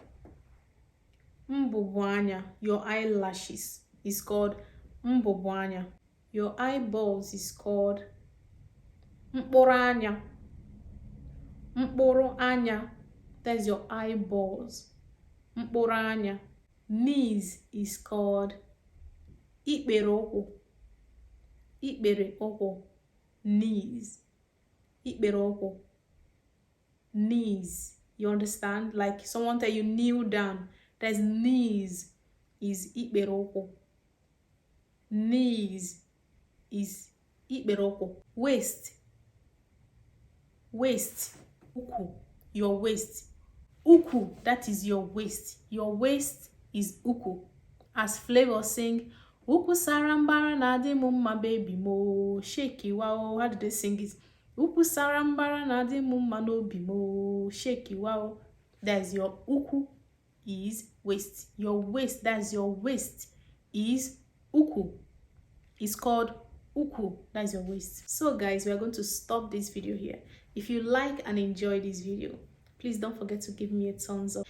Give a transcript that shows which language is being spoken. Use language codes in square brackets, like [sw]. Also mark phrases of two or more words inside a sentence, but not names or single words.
[ig] Mbubu Anya. [en] Your eyelashes is called [ig] mbubu Anya. [en] Your eyeballs is called [ig] mkpuru Anya. Mkpuru Anya. [en] That's your eyeballs. [ig] Mkpuru Anya. [en] Knees is called [ig] ikpere ukwu. Ikpere ukwu. Knees. Ikpere ukwu. [en] Knees. You understand? Like someone tell you kneel down. There's knees is [ig] ikpere ukwu. [en] Knees is [ig] ikpere ukwu. [en] Waist. Waist. Ukwu. Your waist. Ukwu. That is your waist. Your waist is ukwu. As Flavor sing, [ig] ukwu sarambara na adi mumma baby mo. [en] Shake wow. How do they sing it? [ig] Ukwu sarambara na adi mumma no bi mo. [en] Shake wow. That's your ukwu is waist. Your waist. That's your waist is ukwu. It's called ukwu. That's your waist. So guys, we are going to stop this video here. If you like and enjoy this video, please don't forget to give me a thumbs up.